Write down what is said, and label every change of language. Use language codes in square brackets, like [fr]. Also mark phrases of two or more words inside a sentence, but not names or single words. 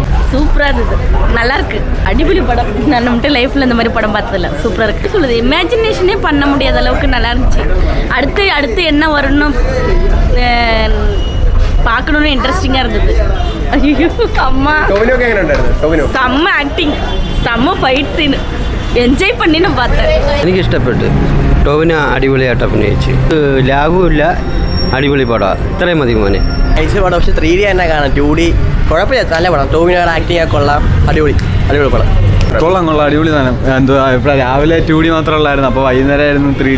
[ta] சூப்பராக இருந்தது. நல்லா இருக்கு. அடிப்பொலி படம். நான் மட்டும் லைஃப்பில் இந்த மாதிரி படம் பார்த்ததில்ல. சூப்பராக இருக்கு. சொல்லுது இமேஜினேஷனே பண்ண முடியாத அளவுக்கு நல்லா இருந்துச்சு. அடுத்து என்ன வரும்னு பார்க்கணுன்னு இன்ட்ரெஸ்டிங்காக இருந்தது. ஐயோ அம்மா செம்ம ആക്ടിങ്, செம்ம [en] fight scene, [ta] എൻജോയ് பண்ணி நான் பார்த்தேன். [ml] എനിക്ക് ഇഷ്ടപ്പെട്ടു. ടോവിനോ അടിപൊളിയായിട്ട് അഭിനയിച്ചു. ലാഗുമില്ല, അടിപൊളി പടം. ഇത്രയും മതി മോനെ. അയച്ച പടം പക്ഷേ 3D തന്നെ കാണാം. 2D കുഴപ്പമില്ല, നല്ല പടം. ടോവിനോയുടെ ആക്ടിങ് ഒക്കെ കൊള്ളാം. അടിപൊളി പടം. കൊള്ളാം അടിപൊളി സാധനം. എന്തുവാ ഇപ്പോൾ രാവിലെ 2D മാത്രമുള്ളായിരുന്നു, അപ്പോൾ വൈകുന്നേരമായിരുന്നു 3D.